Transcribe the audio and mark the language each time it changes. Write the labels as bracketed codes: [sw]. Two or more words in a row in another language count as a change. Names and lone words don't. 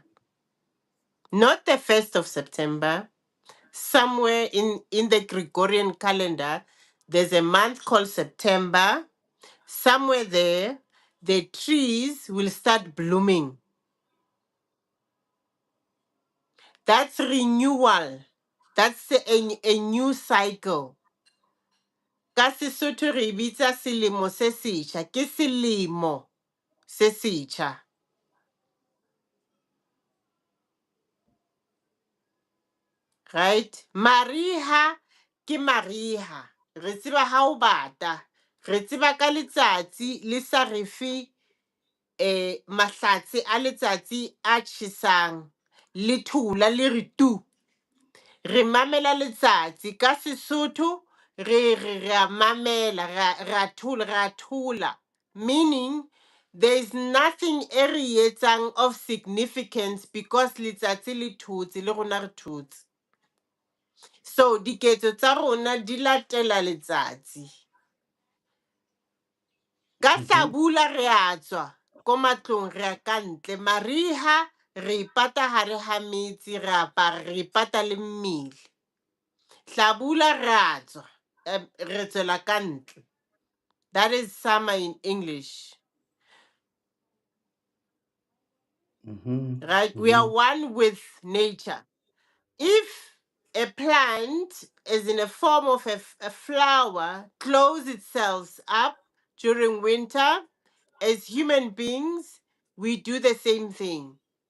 [en] Not the 1st of September, somewhere in the Gregorian calendar, there's a month called September. Somewhere there, the trees will start blooming. That's renewal. That's a new cycle. [st] Ka Sesotho re e bitsa selemo se setjha, ke selemo se setjha. [en] Right? [st] Mariha ke mariha. Re tseba ha o bata. Re tseba ka letsatsi le sa re fe mahlatse a letsatsi a tjhesang. Le thula le re tu. Re mamela letsatsi ka Sesotho re a mamela re a thula. [en] Meaning there is nothing [st] e re etsang [en] of significance because [st] letsatsi le thotse le rona re thotse. So diketso tsa rona di latela letsatsi. Ka Hlabula re a tswa ko matlong re a ka ntle. Mariha re ipata hare ha metsi, re apara re ipata le mmele. Hlabula re a tswa re tswela ka ntle. [en] That is summer in English. Right? We are one with nature. If a plant is in a form of a flower, close itself up during winter, as human beings, we do the same thing.